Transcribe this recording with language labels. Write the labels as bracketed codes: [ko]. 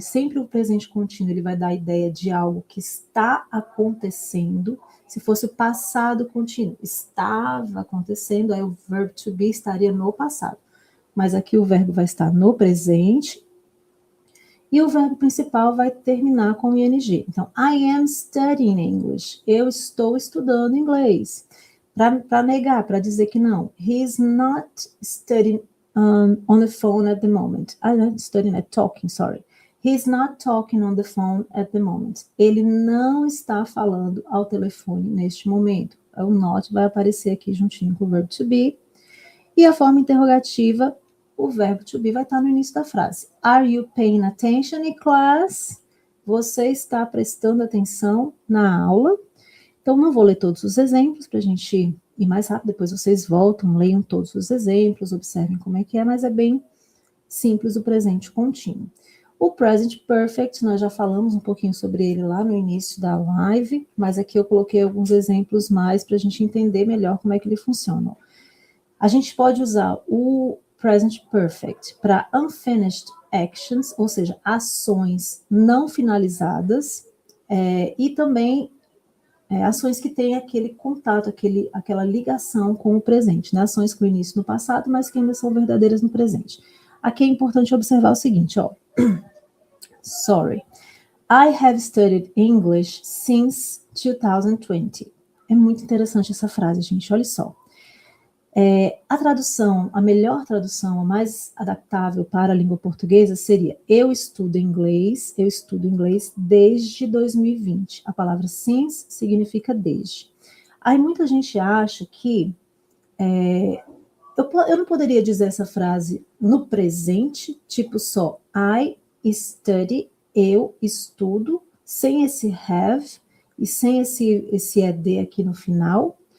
[pt] Sempre o presente contínuo, ele vai dar a ideia de algo que está acontecendo. Se fosse o passado contínuo, estava acontecendo, aí o verbo to be estaria no passado. Mas aqui o verbo vai estar no presente, e o verbo principal vai terminar com ing. Então, [en] I am studying English. [pt] Eu estou estudando inglês. Para negar, para dizer que não. [en] He is not studying on the phone at the moment. I'm not studying, talking, sorry. He is not talking on the phone at the moment. [pt] Ele não está falando ao telefone neste momento. O not vai aparecer aqui juntinho com o verbo to be. E a forma interrogativa, o verbo to be vai estar no início da frase. [en] Are you paying attention in class? [pt] Você está prestando atenção na aula? Então, não vou ler todos os exemplos para a gente ir mais rápido, depois vocês voltam, leiam todos os exemplos, observem como é que é, mas é bem simples o presente contínuo. O present perfect, nós já falamos um pouquinho sobre ele lá no início da live, mas aqui eu coloquei alguns exemplos mais para a gente entender melhor como é que ele funciona. A gente pode usar o present perfect para [en] unfinished actions, [pt] ou seja, ações não finalizadas, e também ações que têm aquele contato, aquela ligação com o presente, né? Ações com início no passado, mas que ainda são verdadeiras no presente. Aqui é importante observar o seguinte, ó. [en] Sorry. I have studied English since 2020. [pt] É muito interessante essa frase, gente, olha só. A tradução, a melhor tradução, a mais adaptável para a língua portuguesa seria eu estudo inglês desde 2020. A palavra since significa desde. Aí muita gente acha que eu não poderia dizer essa frase no presente, tipo só [en] I study, [pt] eu estudo, sem esse have e sem esse ed aqui no final.